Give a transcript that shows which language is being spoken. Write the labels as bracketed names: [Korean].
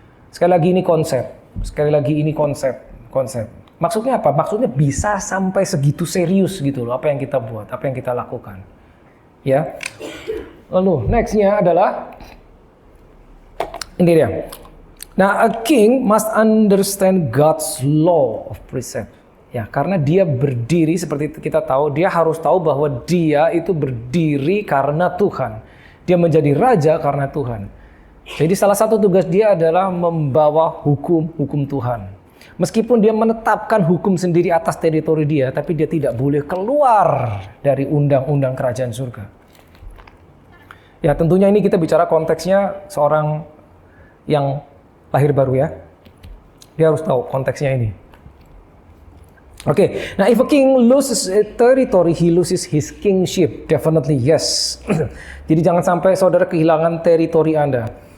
[Indonesian] Sekali lagi ini konsep. Maksudnya apa? Maksudnya bisa sampai segitu serius gitu loh, apa yang kita buat, apa yang kita lakukan. Ya. Lalu nextnya adalah ini dia. [English] Nah, a king must understand God's law of precept. [Indonesian] Ya, karena dia berdiri seperti kita tahu, dia harus tahu bahwa dia itu berdiri karena Tuhan. Dia menjadi raja karena Tuhan. Jadi salah satu tugas dia adalah membawa hukum Tuhan. Meskipun dia menetapkan hukum sendiri atas teritori dia, tapi dia tidak boleh keluar dari undang-undang kerajaan surga. Ya, tentunya ini kita bicara konteksnya seorang yang lahir baru ya. Dia harus tahu konteksnya ini. [English] Oke, nah if a king loses a territory, he loses his kingship. Definitely yes. [Indonesian] Jadi jangan sampai saudara kehilangan teritori Anda.